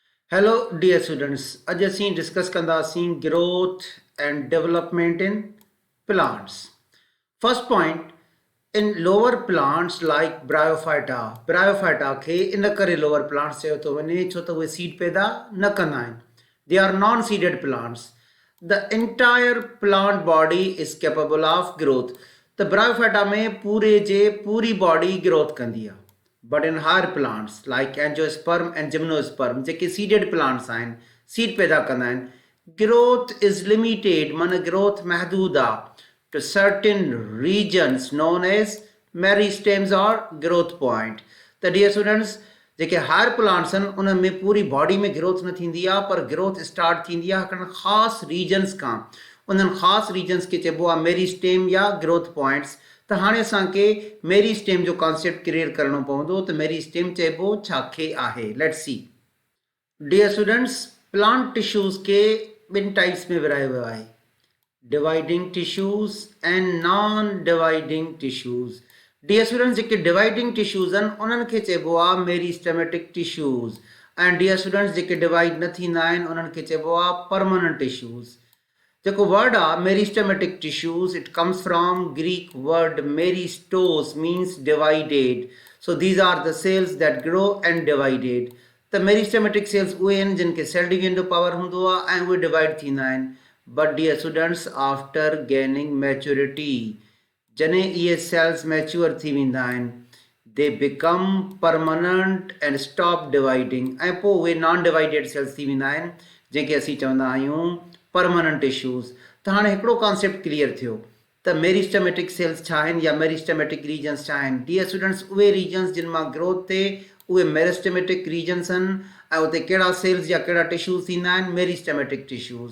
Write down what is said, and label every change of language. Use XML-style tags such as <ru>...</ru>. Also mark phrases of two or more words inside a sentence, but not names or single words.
<en>Hello, dear students.</en> <sd>अॼु असीं डिस्कस कंदासीं</sd> <en>growth and development in plants. First point, in lower plants like bryophyta</en> <sd>खे इन करे</sd> <en>lower plants</en> <sd>चयो थो वञे छो त उहे seed पैदा न कंदा आहिनि.</sd> <en>They are non-seeded plants. The entire plant body is capable of growth.</en> <sd>त bryophyta में पूरी body growth कंदी आहे.</sd> <en>But in higher plants like angiosperm and gymnosperm जेके seeded plants आहिनि seed</en> <sd>पैदा कंदा आहिनि</sd> <en>growth is limited माना growth</en> <sd>महदूद आहे</sd> <en>to certain regions known as meristems or growth point.</en> <sd>त</sd> <en>dear students</en> <sd>जेके</sd> <en>higher plants</en> <sd>आहिनि उन में पूरी body में growth न थींदी आहे पर</sd> <en>growth start</en> <sd>थींदी आहे हिकिड़नि ख़ासि regions खां उन्हनि ख़ासि regions खे चइबो आहे मेरिस्टेम या</sd> <en>growth points.</en> <sd>त हाणे असांखे मेरिस्टेम जो</sd> <en>concept clear</en> <sd>करणो पवंदो त मेरिस्टेम चइबो छाखे आहे.</sd> <en>let's see dear students plant tissues</en> <sd>खे ॿिनि टाइप्स में विरायो वियो आहे</sd> <en>dividing tissues and non dividing tissues. dear students</en> <sd>जेके डिवाइडिंग टिश्यूज़ आहिनि उन्हनि खे चइबो आहे</sd> <en>meristematic tissues and dear students</en> <sd>जेके डिवाइड न थींदा आहिनि उन्हनि खे चइबो आहे</sd> <en>permanent tissues.</en> <sd>जेको वर्ड आहे</sd> <en>meristematic tissues it comes from Greek word meristos means divided. so these are the cells that grow and divided.</en> <sd>त</sd> <en>meristematic cells</en> <sd>उहे आहिनि जिन खे</sd> <en>cell division</en> <sd>जो पावर हूंदो आहे ऐं उहे डिवाइड थींदा आहिनि.</sd> <en>but dear students after gaining maturity</en> <sd>जॾहिं इहे</sd> <en>cells mature</en> <sd>थी वेंदा आहिनि</sd> <en>they become permanent and stop dividing</en> <sd>ऐं पोइ उहे</sd> <en>non divided cells</en> <sd>थी वेंदा आहिनि जंहिंखे असीं चवंदा आहियूं</sd> <en>permanent tissues.</en> <sd>त हाणे हिकिड़ो</sd> <en>concept clear</en> <sd>थियो त</sd> <en>meristematic cells</en> <sd>छा आहिनि या</sd> <en>meristematic regions</en> <sd>छा आहिनि.</sd> <en>dear students</en> <sd>उहे रीजन्स जिन मां ग्रोथ थिए उहे</sd> <en>meristematic regions</en> <sd>आहिनि ऐं उते कहिड़ा सेल्स या कहिड़ा टिश्यूज़ थींदा आहिनि</sd> <en>meristematic tissues.</en>